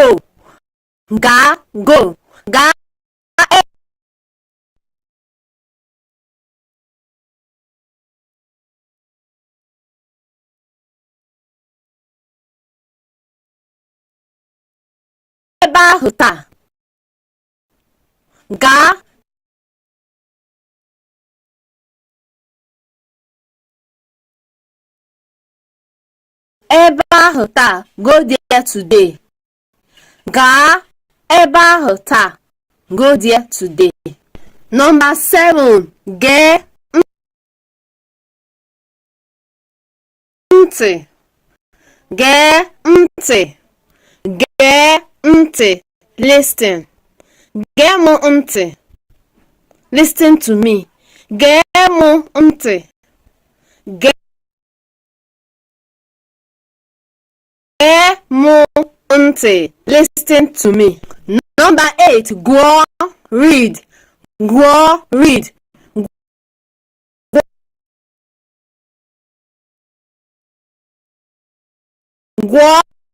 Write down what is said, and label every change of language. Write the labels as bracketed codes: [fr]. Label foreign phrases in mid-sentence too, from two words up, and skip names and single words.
[en] Go. [ig] Gaa ebe ahụ taa. Gaa ebe ahụ taa. [en] Go there today. [ig] Gaa ebe ahụ taa. [en] Go there today. Number 7. [ig] Gee ntị. Gee ntị. Gee ntị. Listen. Gee m ntị. [en] Listen to me. [ig] Gee m ntị. Gee m ntị. [en] Listen to me. Number 8. Gụọ. Read. [ig] Gụọ. Read. Gụọ.